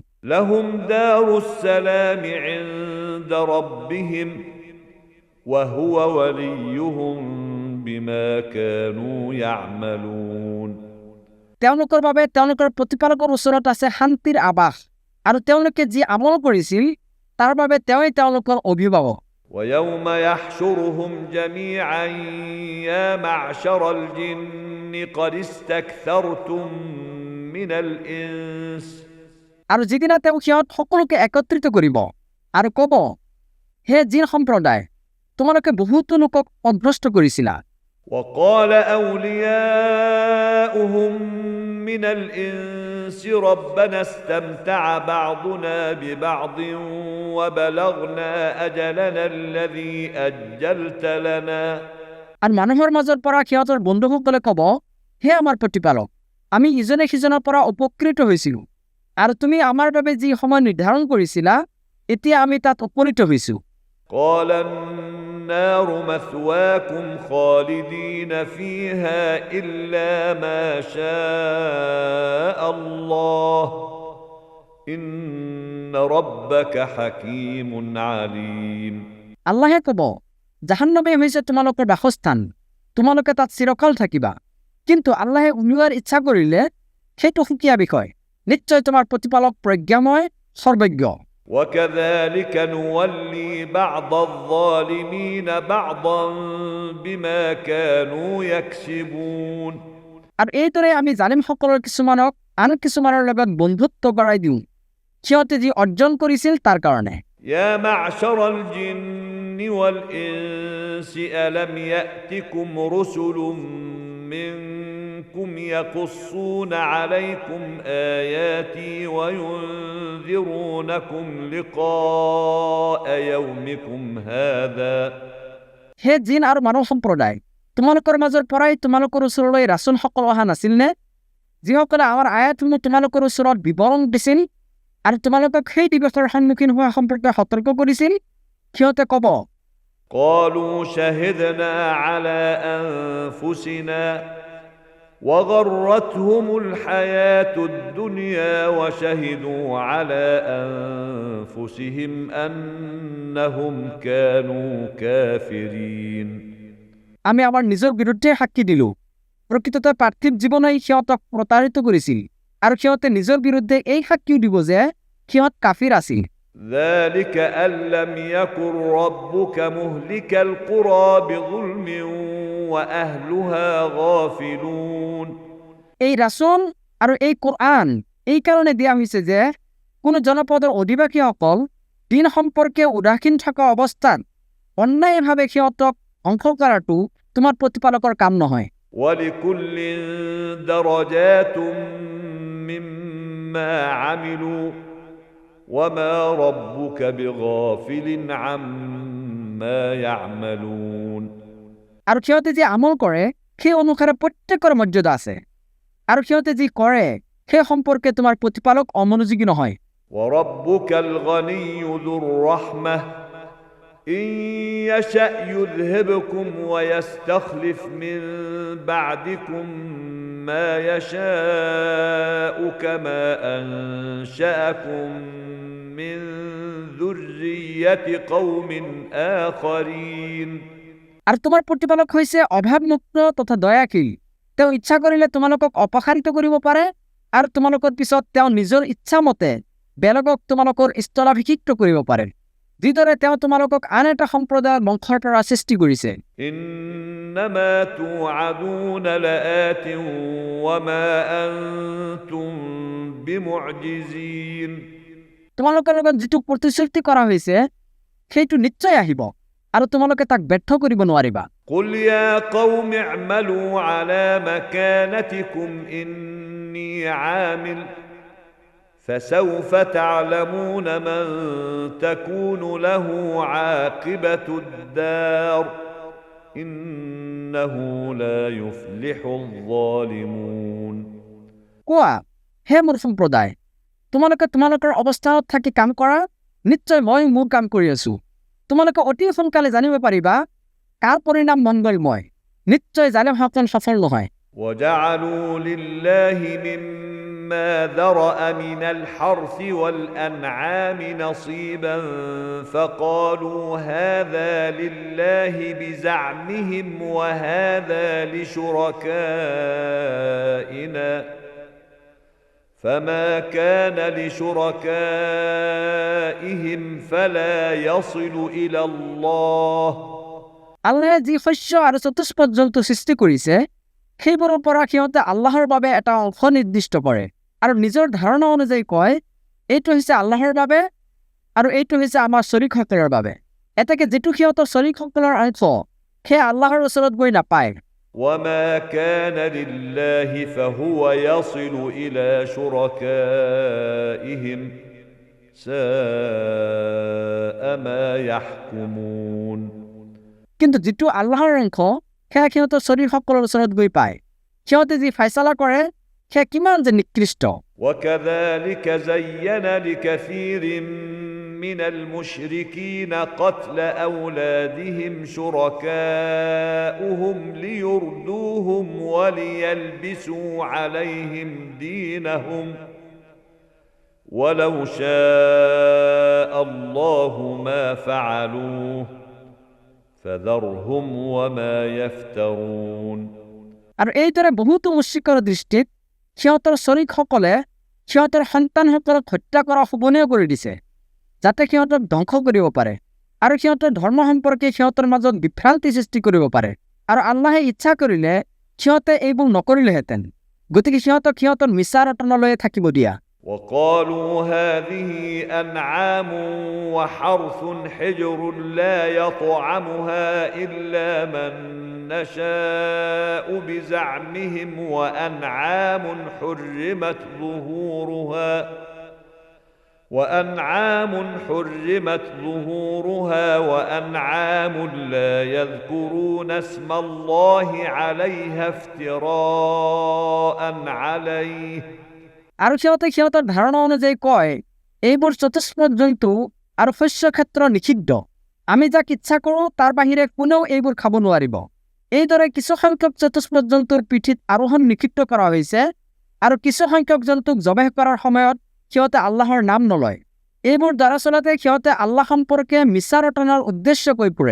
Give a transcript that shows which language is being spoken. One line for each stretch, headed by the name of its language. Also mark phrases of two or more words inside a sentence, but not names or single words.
Arabic: لهم دار السلام عند ربهم وهو وليهم بما كانوا يعملون
Assamese: তেওঁলোকৰ বাবে তেওঁলোকৰ প্ৰতিপালকৰ ওচৰত আছে শান্তিৰ আবাস, আৰু তেওঁলোকে যি আমল কৰিছিল তাৰ বাবে তেওঁই তেওঁলোকৰ অভিভাৱক।
Arabic: ويوم يحشرهم جميعا يا معشر الجن قد استكثرتم من الإنس
Assamese: আৰু যিদিনা তেওঁ সিহঁত সকলোকে একত্ৰিত কৰিব আৰু ক'ব, হে জিন সম্প্ৰদায়, তোমালোকে বহুতো লোকক পথভ্ৰষ্ট কৰিছিলা।
Arabic: وقال أولياؤهم من الإنس ربنا استمتع بعضنا ببعض وبلغنا أجلنا الذي أجلت لنا
Assamese: আৰু মানুহৰ মাজৰ পৰা সিহঁতৰ বন্ধুসকলে ক'ব, হে আমাৰ প্ৰতিপালক, আমি ইজনে সিজনৰ পৰা উপকৃত হৈছিলোঁ আৰু তুমি আমাৰ বাবে যি সময় নিৰ্ধাৰণ কৰিছিলা এতিয়া আমি তাত উপনীত হৈছোঁ।
Arabic: قال النار مثواكم خالدين فيها إلا ما شاء الله إن ربك حكيم عليم
Assamese: আল্লাহে ক'ব, জাহান্নামে হৈছে তোমালোকৰ বাসস্থান, তোমালোকে তাত চিৰকাল থাকিবা, কিন্তু আল্লাহে উলিওৱাৰ ইচ্ছা কৰিলে সেইটো সুকীয়া বিষয়। নিশ্চয় তোমাৰ প্ৰতিপালক প্ৰজ্ঞাময়, সৰ্বজ্ঞ।
Arabic: وكذلك نولي بعض الظالمين بعضا بما كانوا يكسبون
Assamese: আৰু এইদৰে আমি জালিমসকলৰ কিছুমানক আন কিছুমানৰ লগত বন্ধুত্ব কৰাই দিওঁ সিহঁতে যি অৰ্জন কৰিছিল তাৰ কাৰণে।
Arabic: يا معشر الجن والإنس ألم يأتكم رسل منكم يقصون عليكم آياتي وينذرونكم لقاء يومكم هذا
Assamese: হে জিন আৰু মানৱ সম্প্ৰদায়, তোমালোকৰ মাজৰ পৰাই তোমালোকৰ ওচৰলৈ ৰাচুলসকল অহা নাছিল নে, যিসকলে আমাৰ আয়াতসমূহ তোমালোকৰ ওচৰত বিৱৰণ দিছিল আৰু তোমালোকক সেই দিৱসৰ সন্মুখীন হোৱা সম্পৰ্কে সতৰ্ক কৰিছিল? সিহঁতে ক'ব,
Arabic: قالوا شهدنا على أنفسنا وغرتهم الحياة الدنيا وشهدوا على أنفسهم أنهم كانوا كافرين
Assamese: আমি আমাৰ নিজৰ বিৰুদ্ধে সাক্ষী দিলোঁ। প্ৰকৃততে পাৰ্থিৱ জীৱনেই সিহঁতক প্ৰতাৰিত কৰিছিল আৰু সিহঁতে নিজৰ বিৰুদ্ধে এই সাক্ষীও দিব যে সিহঁত কাফিৰ আছিল।
Arabic: ذلك أن لم يكن ربك مهلك القرى بظلم وأهلها غافلون
Assamese: এই ৰাচুল আৰু এই কোৰআন এই কাৰণে দিয়া হৈছে যে কোনো জনপদৰ অধিবাসীসকল দিন সম্পৰ্কে উদাসীন থকা অৱস্থাত অন্যায়ভাৱে সিহঁতক ধ্বংস কৰাটো তোমাৰ প্ৰতিপালকৰ কাম নহয়।
Arabic: ولكل درجات مما عملوا وما ربك بغافل عما يعملون
Assamese: আৰু সিহঁতে যি আমল কৰে সেই অনুসাৰে প্ৰত্যেকৰ মৰ্যাদা আছে আৰু সিহঁতে যি কৰে সেই সম্পৰ্কে তোমাৰ প্ৰতিপালক অমনোযোগী নহয়।
Arabic: وربك الغني ذو الرحمة إن يشأ يذهبكم ويستخلف من بعدكم ما يشاء كما أنشأكم من ذرية قوم آخرين
Assamese: আৰু তোমাৰ প্ৰতিপালক হৈছে অভাৱমুক্ত তথা দয়াশীল। তেওঁ ইচ্ছা কৰিলে তোমালোকক অপসাৰিত কৰিব পাৰে আৰু তোমালোকৰ পিছত তেওঁ নিজৰ ইচ্ছা মতে বেলেগক তোমালোকৰ স্থলাভিষিক্ত কৰিব পাৰে, যিদৰে তেওঁ তোমালোকক আন এটা সম্প্ৰদায়ৰ বংশৰ পৰা সৃষ্টি কৰিছে।
Arabic: إنما توعدون لآت وما أنتم بمعجزين
Assamese: তোমালোকৰ লগত যিটো প্ৰতিশ্ৰুতি কৰা হৈছে সেইটো নিশ্চয় আহিব আৰু তোমালোকে তাক ব্যৰ্থ কৰিব নোৱাৰিবা।
Arabic: قل يا قوم اعملوا على مكانتكم إني عامل فسوف تعلمون من تكون له عاقبة الدار إنه لا يفلح الظالمون
Assamese: কোৱা, হে মোৰ সম্প্ৰদায়, তোমালোকে তোমালোকৰ অৱস্থানত থাকি কাম কৰা, নিশ্চয় মই মোৰ কাম কৰি আছো। তোমালোকে অতি সোনকালে জানিব পাৰিবা কাৰ পৰিণাম মংগলময়। নিশ্চয় জালিমসকল সফল নহয়।
Arabic: وجعلوا لله مما ذرأ من الحرث والأنعام نصيبا فقالوا هذا لله بزعمهم وهذا لشركائنا فما كان لشركائهم فلا يصل إلى الله
Assamese: আল্লাহে যি শস্য আৰু চতুষ্পদ জন্তু সৃষ্টি কৰিছে সেইবোৰৰ পৰা সিহঁতে আল্লাহৰ বাবে এটা অংশ নিৰ্দিষ্ট কৰে আৰু নিজৰ ধাৰণা অনুযায়ী কয় এইটো হৈছে আল্লাহৰ বাবে আৰু এইটো হৈছে আমাৰ শৰীকসকলৰ বাবে। এতেকে যিটো সিহঁতৰ শৰীকসকলৰ অংশ সেই আল্লাহৰ ওচৰত গৈ নাপায়।
Arabic: وما كان لله فهو يصل إلى شركائهم ساء ما يحكمون
Assamese: কিন্তু যিটো আল্লাহৰ অংশ সেয়া সিহঁতৰ শৰীৰসকলৰ ওচৰত গৈ পায় সিহঁতে যি ফাইছলা কৰে সেয়া কিমান যে নিকৃষ্ট
Arabic: وكذلك زين لكثير من المشركين قتل أولادهم شركاؤهم ليردوهم وليلبسوا عليهم دينهم ولو شاء الله ما فعلوه فذرهم وما يفترون
Assamese: আৰু এইদৰে বহুতো মুশ্ৰিকৰ দৃষ্টিত সিহঁতৰ শৰীকসকলে সিহঁতৰ সন্তানসকলক হত্যা কৰা শুবনীয় কৰি দিছে যাতে সিহঁতক ধ্বংস কৰিব পাৰে আৰু সিহঁতৰ ধৰ্ম সম্পৰ্কে সিহঁতৰ মাজত বিভ্ৰান্তি সৃষ্টি কৰিব পাৰে আৰু আল্লাহে ইচ্ছা কৰিলে সিহঁতে এইবোৰ নকৰিলেহেঁতেন গতিকে সিহঁতক সিহঁতৰ মিছা ৰটনালৈয়ে থাকিব দিয়া
Arabic: وقالوا هذه أنعام وحرث حجر لا يطعمها إلا من نشاء بزعمهم وأنعام حرمت ظهورها وأنعام لا يذكرون اسم الله عليها افتراء عليه
Assamese: আৰু সিহঁতে সিহঁতৰ ধাৰণা অনুযায়ী কয় এইবোৰ চতুষ্পদ জন্তু আৰু শস্য ক্ষেত্ৰ নিষিদ্ধ আমি যাক ইচ্ছা কৰোঁ তাৰ বাহিৰে কোনেও এইবোৰ খাব নোৱাৰিব এইদৰে কিছু সংখ্যক চতুষ্পদ জন্তুৰ পিঠিত আৰোহণ নিষিদ্ধ কৰা হৈছে আৰু কিছু সংখ্যক জন্তুক জবেহ কৰাৰ সময়ত সিহঁতে আল্লাহৰ নাম নলয় এইবোৰ দৰাচলতে সিহঁতে আল্লাহ সম্পৰ্কে মিছা ৰটনাৰ উদ্দেশ্য কৈ ফুৰে